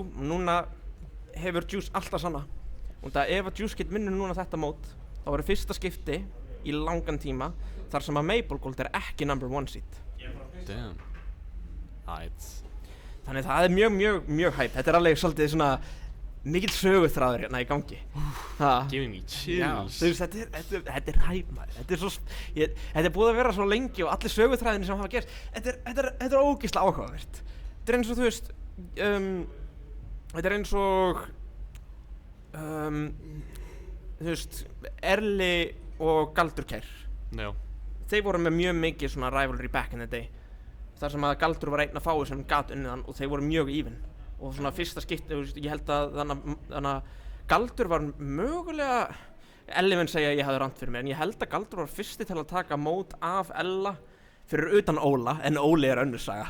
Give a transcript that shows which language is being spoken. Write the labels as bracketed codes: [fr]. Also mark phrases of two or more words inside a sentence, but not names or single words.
[is] Núna hefur Juice alltaf sanna. Og ef að Juice get vinnur núna þetta mót, þá verður fyrsta skipti í langan tíma þar sem að Maple Gold ekki #1 seed. [en] Damn. [is] Þannig það er mjög hype. Þetta er alveg svolítið svona mikill söguþráður hérna í gangi. [en] Giving me chills. [is] Þetta er hype, maður. Þetta er búið að vera svo lengi og allir söguþræðinni sem hafa gerst. Þetta er ógeðslega áhugavert. Þetta er eins og þetta er eins og Erli og Galdurkær. Já. Þeir voru með mjög mikið svona rivalry [en] back in the day. [is] Þar sem að Galdur var einn af fáið sem gat unnið hann og þeir voru mjög even. Og svona fyrsta skipti, ég held að þannig að Galdur var mögulega, Elli mun segja að ég hafði rangt fyrir mér, en ég held að Galdur var fyrsti til að taka mót af Ella fyrir utan Óla, en Óli önnur saga.